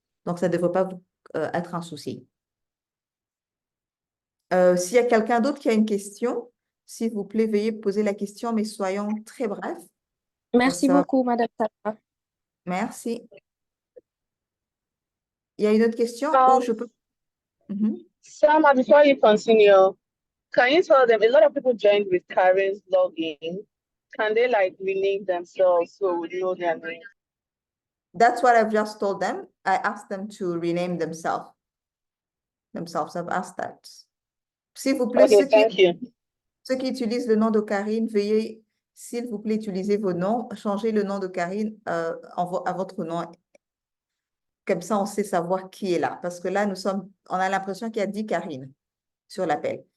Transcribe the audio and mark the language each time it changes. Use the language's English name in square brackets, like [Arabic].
[French] Donc, ça ne devrait pas être un souci. S'il y a quelqu'un d'autre qui a une question, s'il vous plaît, veuillez poser la question, mais soyons très brefs. Merci Ça va. beaucoup, Madame Tata. Merci. Il y a une autre question ou Um, je peux... Mhm. [English] Sama, before you continue, can you tell them a lot of people joined with Karen's login? Can they like rename themselves so we know their name? That's what I've just told them. I asked them to rename themselves. I've asked that. [French] S'il vous plaît, [English] Okay, thank you. [French] ceux qui utilisent le nom de Karine, veuillez, s'il vous plaît, utiliser vos noms. Changez le nom de Karine à votre nom. Comme ça, on sait savoir qui est là. Parce que là, on a l'impression qu'il y a 10 Karine sur l'appel.